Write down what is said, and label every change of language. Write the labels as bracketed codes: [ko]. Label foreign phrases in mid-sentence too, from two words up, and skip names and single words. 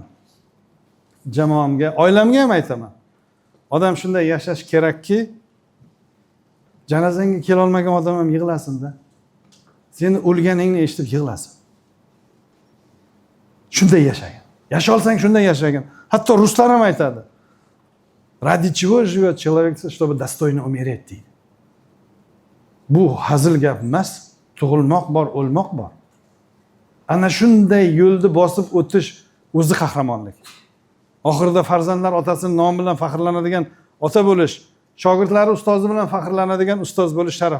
[uz] Jamoamga, oilamga ham aytaman. Odam shunday yashash kerakki, janozangga kela olmagan odam ham yig'lasin-da. Seni o'lganingni eshitib yig'lasin. Shunday yashagan. Yasha olsang shunday yashagan. Hatto ruslar ham aytadi. [ru] Ради чего живет человек, чтобы достойно умереть deydi. [uz] Bu hazil gap emas, tug'ilmoq bor, o'lmoq bor. Ana shunday yo'lni bosib o'tish o'zi qahramonlik. Oxirida farzandlar otasining nomi bilan faxrlanadigan ota bo'lish, shogirdlari ustozi bilan faxrlanadigan ustoz bo'lish sharaf.